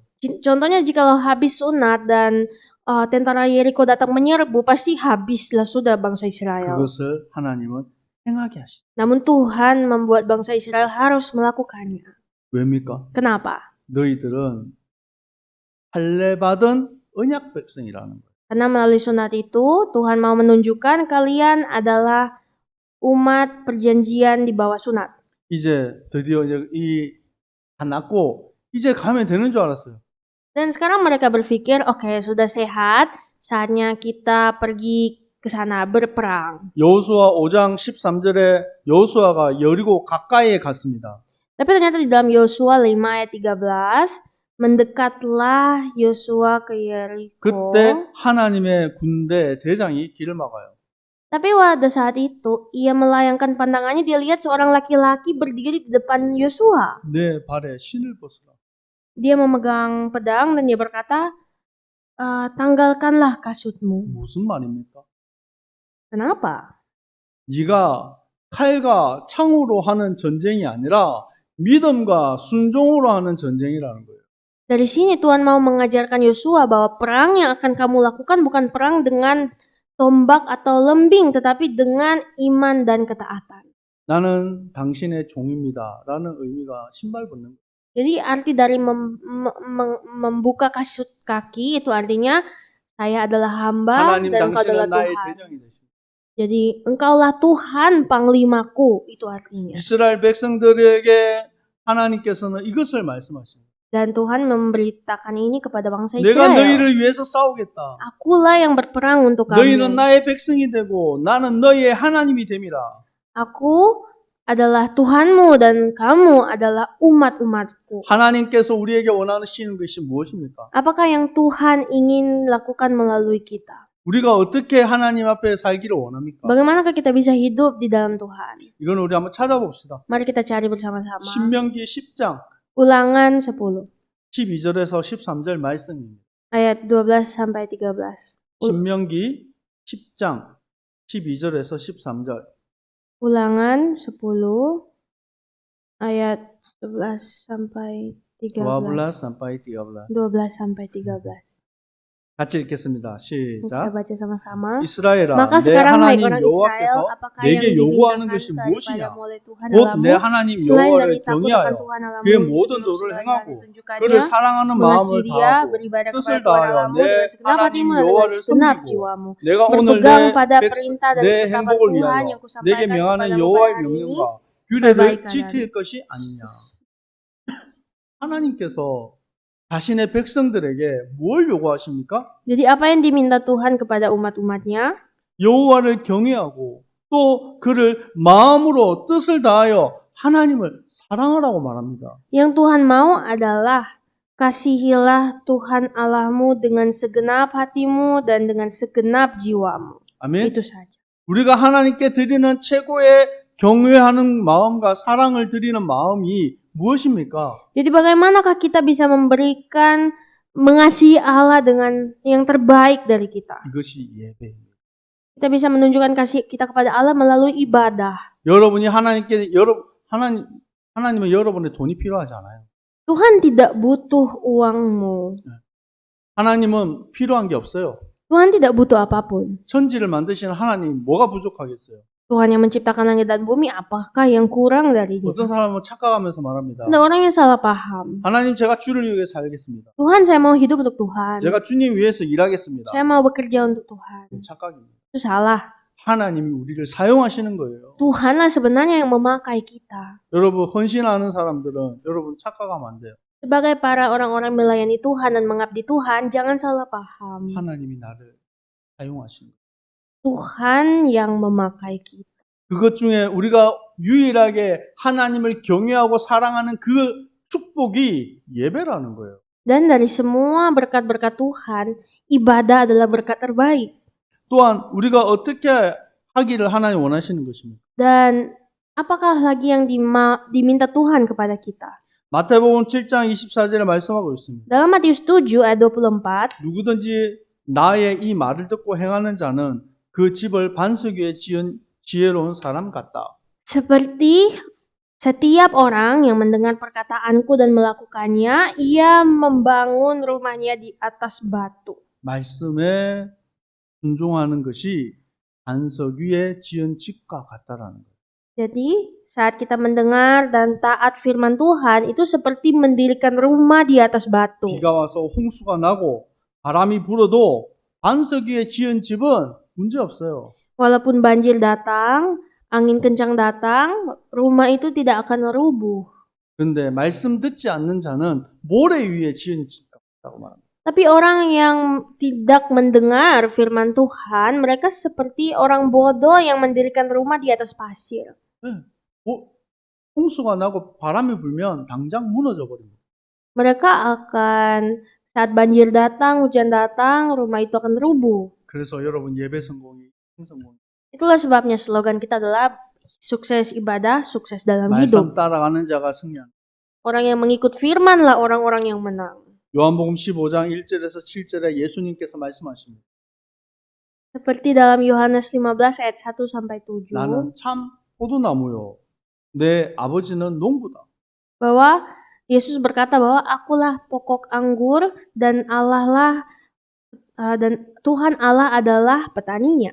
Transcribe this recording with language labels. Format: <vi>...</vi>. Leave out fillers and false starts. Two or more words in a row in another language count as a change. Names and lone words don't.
<id>Contohnya jikalau habis sunat dan tentara Yeriko datang menyerbu, pasti habislah sudah bangsa Israel.</id> <ko>그것을 하나님은 행하게 하시.</ko> <id>Namun Tuhan membuat bangsa Israel harus melakukannya.</id> <ko>왜입니까?</ko> <id>Kenapa?</id> <ko>너희들은 할례받은 언약 백성이라는 거예요.</ko> <id>Karena melalui sunat itu, Tuhan mau menunjukkan kalian adalah umat perjanjian di bawah sunat.</id> <ko>이제 드디어 다 낫고 이제 가면 되는 줄 알았어요.</ko> <id>Dan sekarang mereka berpikir, oke, sudah sehat, saatnya kita pergi ke sana berperang.</id> <ko>여호수아 5장 13절에 여호수아가 여리고 가까이에 갔습니다.</ko> <id>Tapi ternyata di dalam Yosua 5 ayat 13, mendekatlah Yosua ke Yeriko.</id> <ko>그때 하나님의 군대 대장이 길을 막아요.</ko> <id>Tapi pada saat itu, ia melayangkan pandangannya, dia lihat seorang laki-laki berdiri di depan Yosua.</id> <ko>내 발에 신을 벗으라.</ko> <id>Dia memegang pedang dan dia berkata, tanggalkanlah kasutmu.</id> <ko>무슨 말입니까?</ko> <id>Kenapa?</id> <ko>네가 칼과 창으로 하는 전쟁이 아니라 믿음과 순종으로 하는 전쟁이라는 거예요.</ko> <id>Dari sini Tuhan mau mengajarkan Yosua bahwa perang yang akan kamu lakukan bukan perang dengan tombak atau lembing, tetapi dengan iman dan ketaatan.</id> <ko>나는 당신의 종입니다. 라는 의미가 신발 벗는 거예요.</ko> <id>Jadi arti dari membuka kasut kaki itu artinya saya adalah hamba</id> <ko>하나님</ko> <id>dan engkau adalah</id> <ko>당신은 나의</ko> <id>Tuhan.</id> <ko>대장이 되십니다.</ko> <id>Jadi engkaulah Tuhan panglimaku, itu artinya.</id> <ko>이스라엘 백성들에게 하나님께서는 이것을 말씀하십니다.</ko> <id>Dan Tuhan memberitakan ini kepada bangsa</id> <ko>내가</ko> <id>Israel.</id> <ko>너희를 위해서 싸우겠다.</ko> <id>Akulah yang berperang untuk</id> <ko>너희는</ko> <id>kamu.</id> <ko>나의 백성이 되고 나는 너희의 하나님이 됨이라.</ko> <id>Aku adalah Tuhanmu dan kamu adalah umat-umatku.</id> <ko>하나님께서 우리에게 원하시는 것이 무엇입니까?</ko> <id>Apakah yang Tuhan ingin lakukan melalui kita?</id> <ko>우리가 어떻게 하나님 앞에 살기를 원합니까?</ko> <id>Bagaimanakah kita bisa hidup di dalam Tuhan?</id> <ko>이건 우리 한번 찾아봅시다.</ko> <id>Mari kita cari bersama-sama.</id> <ko>신명기 10장</ko> <id>Ulangan 10</id> <ko>12절에서 13절 말씀입니다.</ko> <id>ayat 12 sampai 13.</id> <ko>신명기 10장 12절에서 13절.</ko> <id>Ulangan 10 ayat 11 sampai 13. 12 sampai 13. 12 sampai 13.</id> <ko>같이 읽겠습니다.</ko> <id>Kita</id> <ko>시작.</ko> <id>baca sama-sama.</id> <ko>이스라엘아,</ko> <id>Maka</id> <ko>내</ko> <id>sekarang hai</id> <ko>하나님</ko> <id>orang Israel,</id> <ko>여호와께서</ko> <id>apakah</id> <ko>내게</ko> <id>yang</id> <ko>요구하는</ko> <id>dimintakan</id> <ko>것이 무엇이냐?</ko> <id>daripadamu oleh Tuhan</id> <ko>곧 내</ko> <id>Allahmu,</id> <ko>하나님</ko> <id>selain dari</id> <ko>여호와를</ko> <id>takut akan</id> <ko>경외하여</ko> <id>Tuhan Allahmu,</id> <ko>그의 모든</ko> <id>menurut</id> <ko>도를</ko> <id>segala</id> <ko>행하고</ko> <id>yang ditunjukkannya,</id> <ko>그를 사랑하는 마음을</ko> <id>mengasihi dia,</id> <ko>다하고</ko> <id>beribadah</id> <ko>뜻을</ko> <id>kepada Tuhan</id> <ko>다하여</ko> <id>Allahmu</id> <ko>내</ko> <id>dengan segenap</id> <ko>하나님</ko> <id>hatimu dan dengan</id> <ko>여호와를</ko> <id>segenap</id> <ko>섬기고</ko> <id>jiwamu.</id> <ko>내가 오늘</ko> <id>Berpegang pada perintah dan</id> <ko>내</ko> <id>ketetapan</id> <ko>행복을</ko> <id>Tuhan</id> <ko>위하여</ko> <id>yang</id> <ko>내게</ko> <id>kusampaikan</id> <ko>명하는</ko> <id>kepadamu</id> <ko>여호와의</ko> <id>pada hari ini,</id> <ko>명령과 규례를</ko> <id>perbaikan.</id> <ko>지킬 것이 아니냐. 하나님께서 자신의 백성들에게 뭘 요구하십니까?</ko> <id>Jadi apa yang diminta Tuhan kepada umat-umatnya?</id> <ko>여호와를 경외하고 또 그를 마음으로 뜻을 다하여 하나님을 사랑하라고 말합니다.</ko> <id>Yang Tuhan mau adalah kasihilah Tuhan Allahmu dengan segenap hatimu dan dengan segenap jiwamu.</id> <ko>아멘.</ko> <id>Itu saja.</id> <ko>우리가 하나님께 드리는 최고의 경외하는 마음과 사랑을 드리는 마음이 무엇입니까?</ko> <id>Jadi bagaimanakah kita bisa memberikan mengasihi Allah dengan yang terbaik dari kita?</id> <ko>이것이 예배입니다.</ko> <id>Kita bisa menunjukkan kasih kita kepada Allah melalui ibadah.</id> <ko>여러분이 하나님은 여러분의 돈이 필요하지 않아요.</ko> <id>Tuhan tidak butuh uangmu.</id> <ko>하나님은 필요한 게 없어요.</ko> <id>Tuhan tidak butuh apapun.</id> <ko>천지를 만드시는 하나님 뭐가 부족하겠어요?</ko> <id>Tuhan yang menciptakan langit dan bumi, apakah yang kurang darinya?</id> <ko>어떤 사람은 착각하면서 말합니다.</ko> <id>Ada orang yang salah paham.</id> <ko>하나님 제가 주를 위해 살겠습니다.</ko> <id>Tuhan, saya mau hidup untuk Tuhan.</id> <ko>제가 주님 위해서 일하겠습니다.</ko> <id>Saya mau bekerja untuk Tuhan.</id> <ko>착각입니다.</ko> <id>Itu salah.</id> <ko>하나님이 우리를 사용하시는 거예요.</ko> <id>Tuhanlah sebenarnya yang memakai kita.</id> <ko>여러분 헌신하는 사람들은 여러분 착각하면 안 돼요.</ko> <id>Sebagai para orang-orang melayani Tuhan dan mengabdi Tuhan, jangan salah paham.</id> <ko>하나님이 나를 사용하시는 거예요.</ko> <id>Tuhan yang memakai kita.</id> <ko>그것 중에 우리가 유일하게 하나님을 경외하고 사랑하는 그 축복이 예배라는 거예요.</ko> <id>Dan dari semua berkat-berkat Tuhan, ibadah adalah berkat terbaik.</id> <ko>또한 우리가 어떻게 하기를 하나님 원하시는 것입니다.</ko> <id>Dan apakah lagi yang diminta Tuhan kepada kita?</id> <ko>마태복음 7장 24절에 말씀하고 있습니다.</ko> <id>Dalam Matius 7 ayat 24,</id> <ko>누구든지 나의 이 말을 듣고 행하는 자는 그 집을 반석 위에 지은 지혜로운 사람 같다.</ko> <id>seperti setiap orang yang mendengar perkataanku dan melakukannya, ia membangun rumahnya di atas batu.</id> <ko>말씀에 순종하는 것이 반석 위에 지은 집과 같다라는 거예요.</ko> <id>Jadi, saat kita mendengar dan taat firman Tuhan, itu seperti mendirikan rumah di atas batu.</id> <ko>비가 와서 홍수가 나고 바람이 불어도 반석 위에 지은 집은 문제 없어요.</ko> <id>Walaupun banjir datang, angin kencang datang, rumah itu tidak akan rubuh.</id> <ko>그런데 말씀 듣지 않는 자는 모래 위에 지은 집 같다고 말합니다.</ko> <id>Tapi orang yang tidak mendengar firman Tuhan, mereka seperti orang bodoh yang mendirikan rumah di atas pasir.</id> <ko>홍수가 나고 바람이 불면 당장 무너져 버립니다.</ko> <id>Mereka akan, saat banjir datang, hujan datang, rumah itu akan rubuh.</id> <ko>그래서 여러분 예배 성공이 행성공.</ko> <id>Itulah sebabnya slogan kita adalah sukses ibadah, sukses dalam</id> <ko>말씀</ko> <id>hidup.</id> <ko>따라가는 자가 승리한다.</ko> <id>Orang yang mengikut firman lah orang-orang yang menang.</id> <ko>요한복음 15장 1절에서 7절에 예수님께서 말씀하십니다.</ko> <id>Seperti dalam Yohanes 15 ayat 1 sampai 7,</id> <ko>나는 참 포도나무요. 내 아버지는 농부다.</ko> <id>bahwa Yesus berkata bahwa akulah pokok anggur dan dan Tuhan Allah adalah petaninya.</id>